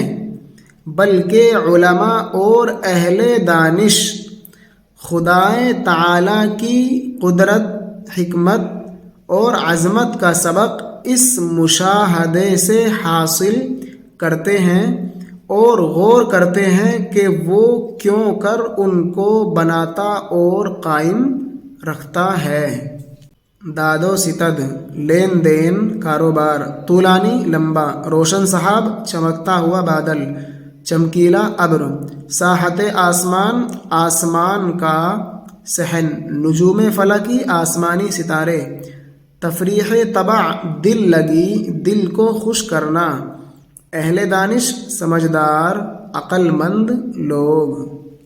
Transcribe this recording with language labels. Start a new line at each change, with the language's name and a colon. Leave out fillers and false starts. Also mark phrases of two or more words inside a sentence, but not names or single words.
Urdu: بلکہ علماء اور اہل دانش خدائے تعالی کی قدرت، حکمت اور عظمت کا سبق اس مشاہدے سے حاصل کرتے ہیں اور غور کرتے ہیں کہ وہ کیوں کر ان کو بناتا اور قائم رکھتا ہے۔ داد و ستد، لین دین، کاروبار، طولانی، لمبا، روشن سحاب، چمکتا ہوا بادل، چمکیلا ابر، ساحت آسمان، آسمان کا صحن، نجوم فلکی، آسمانی ستارے، تفریح طبع، دل لگی، دل کو خوش کرنا، اہل دانش، سمجھدار، عقل مند لوگ۔